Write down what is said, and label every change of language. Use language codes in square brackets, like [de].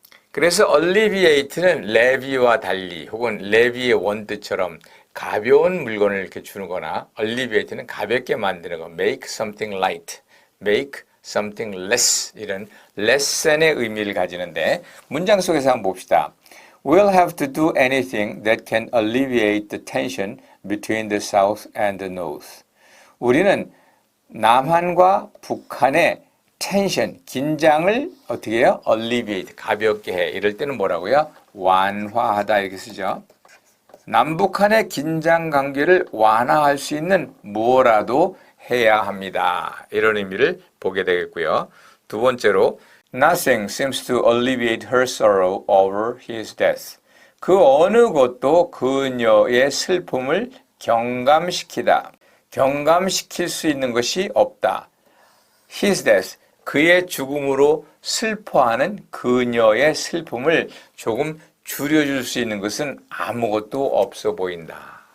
[ko] 그래서 alleviate는 levy와 달리 혹은 levy의 원뜻처럼 가벼운 물건을 이렇게 주는 거나 alleviate는 가볍게 만드는 거, [en] make something light, make something less [ko] 이런 lesson의 의미를 가지는데 문장 속에서 한번 봅시다. [en] We'll have to do anything that can alleviate the tension between the South and the North. [ko] 우리는 남한과 북한의 텐션, 긴장을 어떻게 해요? alleviate, 가볍게 해. 이럴 때는 뭐라고요? 완화하다 이렇게 쓰죠. 남북한의 긴장 관계를 완화할 수 있는 뭐라도 해야 합니다. 이런 의미를 보게 되겠고요. 두 번째로 [en] Nothing seems to alleviate her sorrow over his death. [ko] 그 어느 것도 그녀의 슬픔을 경감시키다. 경감시킬 수 있는 것이 없다. [en] His death. [ko] 그의 죽음으로 슬퍼하는 그녀의 슬픔을 조금 줄여줄 수 있는 것은 아무것도 없어 보인다.